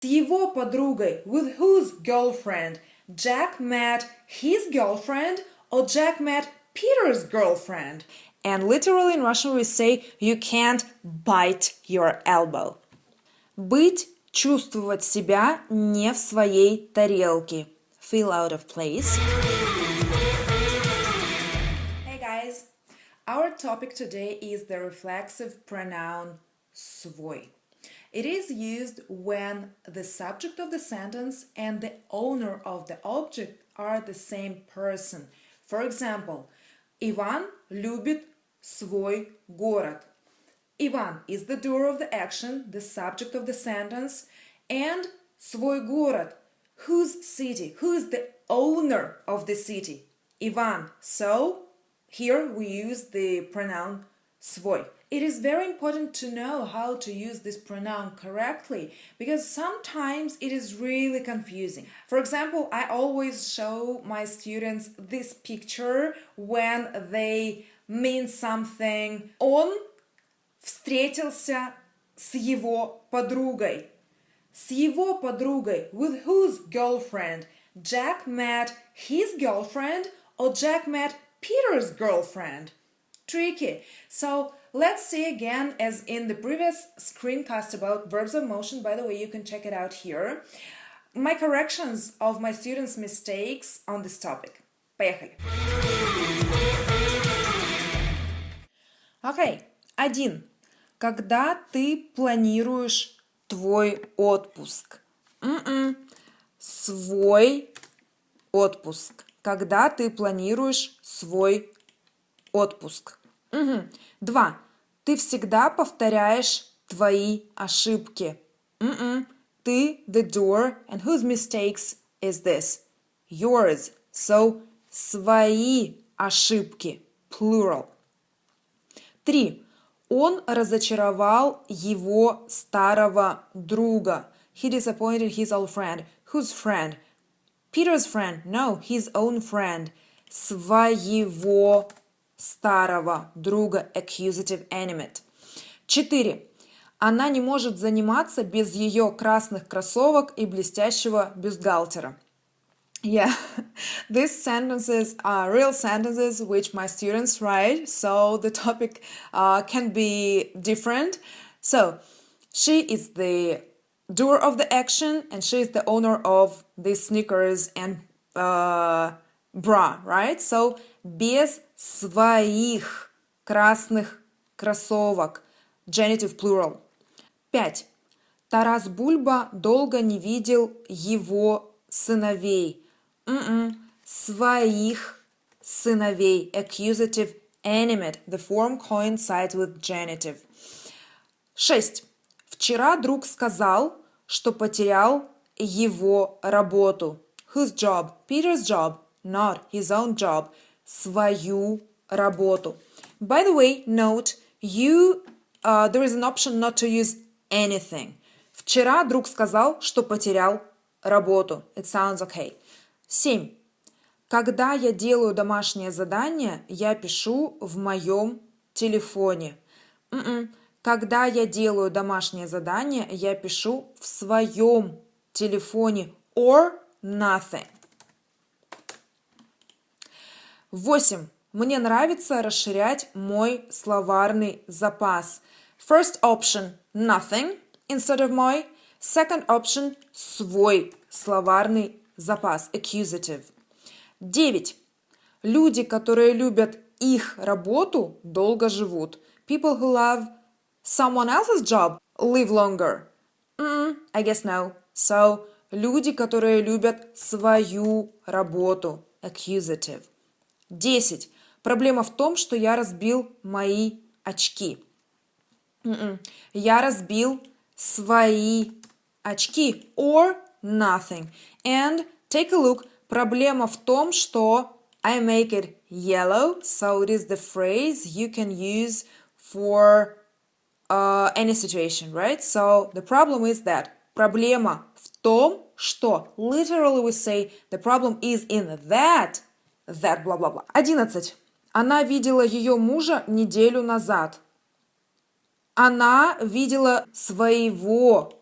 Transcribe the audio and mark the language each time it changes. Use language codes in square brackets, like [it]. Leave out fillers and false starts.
[ru] С его подругой, [en] with whose girlfriend, Jack met his girlfriend or Jack met Peter's girlfriend. And literally in Russian we say you can't bite your elbow. [ru] Быть, чувствовать себя не в своей тарелке. [en] Feel out of place. Hey guys, our topic today is the reflexive pronoun СВОЙ. It is used when the subject of the sentence and the owner of the object are the same person. For example, [ru] Иван любит свой город. [en] Иван is the doer of the action, the subject of the sentence, and [ru] свой город, [en] whose city, who is the owner of the city? [ru] Иван. [en] So here we use the pronoun свой. It is very important to know how to use this pronoun correctly because sometimes it is really confusing. For example, I always show my students this picture when they mean something. [ru] Он встретился с его подругой. С его подругой, [en] with whose girlfriend, Jack met his girlfriend or Jack met Peter's girlfriend. Tricky. So let's see again as in the previous screencast about verbs of motion. By the way, you can check it out here. My corrections of my students' mistakes on this topic. [ru] Поехали. [en] Okay. 1. [ru] Когда ты планируешь твой отпуск? Свой отпуск. Когда ты планируешь свой отпуск? [en] 2. [ru] Ты всегда повторяешь твои ошибки. [en] Ты, the doer, and whose mistakes is this? Yours. So, [ru] свои ошибки. [en] Plural. 3. [ru] Он разочаровал его старого друга. [en] He disappointed his old friend. Whose friend? Peter's friend. No, his own friend. [ru] Своего старого друга. [en] Accusative animate. 4. [ru] Она не может заниматься без ее красных кроссовок и блестящего бюстгальтера. [en] Yeah, these sentences are real sentences which my students write, so the topic can be different. So, she is the doer of the action and she is the owner of the sneakers and bra, right? So, [ru] без своих красных кроссовок. [en] Genitive plural. 5. [ru] Тарас Бульба долго не видел его сыновей. Своих сыновей. [en] Accusative animate. The form coincides with genitive. 6. [ru] Вчера друг сказал, что потерял его работу. [en] Whose job? Peter's job. Not his own job. [ru] Свою работу. [en] By the way, note, there is an option not to use anything. [ru] Вчера друг сказал, что потерял работу. [en] It sounds okay. 7. [ru] Когда я делаю домашнее задание, я пишу в моем телефоне. Когда я делаю домашнее задание, я пишу в своем телефоне. [en] Or nothing. 8. [ru] Мне нравится расширять мой словарный запас. [en] First option – nothing instead of мой. Second option [ru] – свой словарный запас. [en] Accusative. 9. [ru] Люди, которые любят их работу, долго живут. [en] People who love someone else's job live longer. I guess no. So, [ru] люди, которые любят свою работу. [en] Accusative. 10. [ru] Проблема в том, что я разбил мои очки. Я разбил свои очки. [en] Or nothing. And take a look. [ru] Проблема в том, что [en] I make it yellow. So it is the phrase you can use for any situation, right? So the problem is that. [ru] Проблема в том, что. [en] Literally we say the problem is in that blah blah blah. 11. [ru] Она видела ее мужа неделю назад. Она видела своего